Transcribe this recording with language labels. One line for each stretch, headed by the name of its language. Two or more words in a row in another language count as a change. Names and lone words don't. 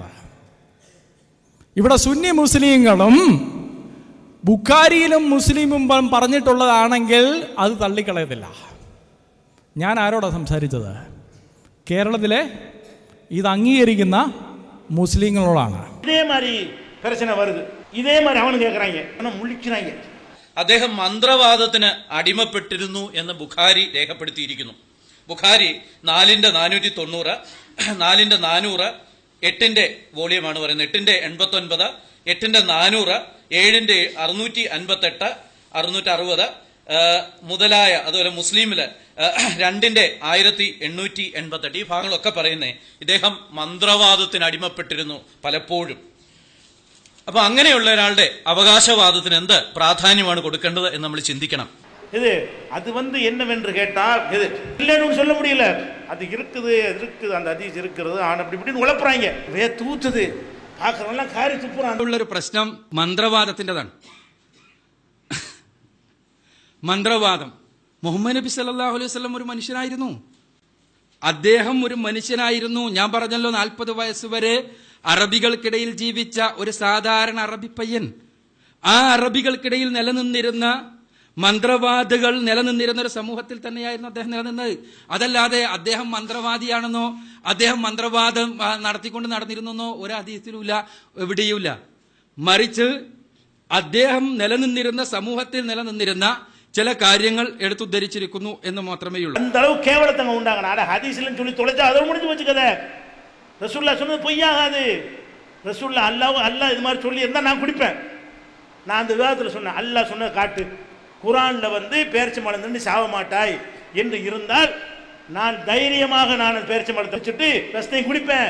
Malayalam: ഇവിടെ സുന്നി മുസ്ലിങ്ങളും ബുഖാരിയിലും മുസ്ലിമും പറഞ്ഞിട്ടുള്ളതാണെങ്കിൽ അത് തള്ളിക്കളയത്തില്ല. ഞാൻ ആരോടാണ് സംസാരിച്ചത്? കേരളത്തിലെ ഇത് അംഗീകരിക്കുന്ന മുസ്ലിങ്ങളോടാണ്.
Tamil: இதே மாதிரி பிரச்சனை வருது. இதே மாதிரி அவனு கேட்குறாங்க, ஆனால் முழிக்கிறாங்க.
Malayalam: അദ്ദേഹം മന്ത്രവാദത്തിന് അടിമപ്പെട്ടിരുന്നു എന്ന് ബുഖാരി രേഖപ്പെടുത്തിയിരിക്കുന്നു. ബുഖാരി 4/490, 4/400, 8ന്റെ വോളിയമാണ് പറയുന്നത്, 8/89, 8/400, 7/658, 660 മുതലായ, അതുപോലെ മുസ്ലിമില് 2/1888 ഈ ഭാഗങ്ങളൊക്കെ പറയുന്നേ ഇദ്ദേഹം മന്ത്രവാദത്തിന് അടിമപ്പെട്ടിരുന്നു പലപ്പോഴും. അപ്പൊ അങ്ങനെയുള്ള ഒരാളുടെ അവകാശവാദത്തിന് എന്ത് പ്രാധാന്യമാണ് കൊടുക്കേണ്ടത് എന്ന് നമ്മൾ ചിന്തിക്കണം.
Tamil: இது அது என்னவென்று கேட்டால் இது இல்லைன்னு சொல்ல முடியல. அது இருக்குது, அந்த ஹதீஸ் இருக்கிறது, ஆனா அப்படி இப்படின்னு உழப்புறாங்க. தூத்துது பார்க்கறவங்களாம் காரி துப்புறாங்க.
Malayalam: ഉള്ളൊരു പ്രശ്നം മന്ത്രവാദത്തിൻ്റെതാണ്. മന്ത്രവാദം. മുഹമ്മദ് നബി
Arabic: صلى الله عليه وسلم
Malayalam: ഒരു മനുഷ്യനായിരുന്നു. അദ്ദേഹം ഒരു മനുഷ്യനായിരുന്നു. ഞാൻ പറഞ്ഞല്ലോ 40 വയസ്സ് വരെ അറബികൾക്കിടയിൽ ജീവിച്ച ഒരു സാധാരണ അറബി പയ്യൻ. ആ അറബികൾക്കിടയിൽ നിലനിന്നിരുന്ന മന്ത്രവാദികൾ നിലനിന്നിരുന്ന ഒരു സമൂഹത്തിൽ തന്നെയായിരുന്നു അദ്ദേഹം നിലനിന്നത്. അതല്ലാതെ അദ്ദേഹം മന്ത്രവാദിയാണെന്നോ അദ്ദേഹം മന്ത്രവാദം നടത്തിക്കൊണ്ട് നടന്നിരുന്നെന്നോ ഒരു ഹദീസിലുമില്ല, എവിടെയുമില്ല. മറിച്ച് അദ്ദേഹം നിലനിന്നിരുന്ന സമൂഹത്തിൽ നിലനിന്നിരുന്ന ചില കാര്യങ്ങൾ എടുത്തുദ്ധരിച്ചിരിക്കുന്നു എന്ന് മാത്രമേ ഉള്ളൂ.
Tamil: அந்த அளவு கேவலத்தங்க உண்டாங்கனா அட ஹதீஸ்ல சொல்லி தொலைச்சா அதோட முடிஞ்சு போச்சு கதை. ரசூலுல்லாஹ் சொன்னது பொய்யாகாது. ரசூலுல்லாஹ் அல்லாஹ் இது மாதிரி சொல்லி இருந்தா நான் குடிப்பேன். நான் அந்த விவாதத்தில் சொன்னேன், அல்லாஹ் சொன்னதை காட்டு, குரானில் பேரிச்சை மரம் தின்னு சாவ மாட்டாய் என்று இருந்தால் நான் தைரியமாக நான் பேரிச்சை மரத்தை வச்சுட்டு ரசத்தையும் குடிப்பேன்.